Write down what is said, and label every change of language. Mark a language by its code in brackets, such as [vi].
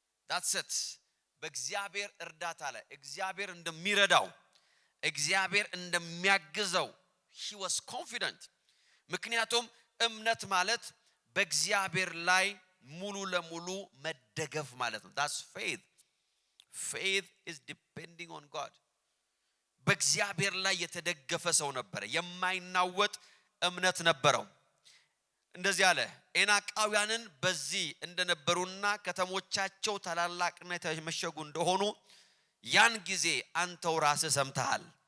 [en] that's it። [am] በእግዚአብሔር እርዳታ ላይ እግዚአብሔር እንደሚረዳው እግዚአብሔር እንደሚያግዘው [en] he was confident። [am] ምክንያቱም እምነት ማለት በእግዚአብሔር ላይ ሙሉ ለሙሉ መደገፍ ማለት ነው። [en] that's faith. Faith is depending on God. [am] በእግዚአብሔር ላይ የተደገፈ ሰው ነበር። የማይናወጥ እምነት ነበረው። እንደዚህ አለ። ኤናቃውያንን በዚህ እንደነበሩና ከተሞቻቸው ታላላቅና የተመሸጉ እንደሆኑ ያን ጊዜ አንተው ራስህ ሰምተሃል።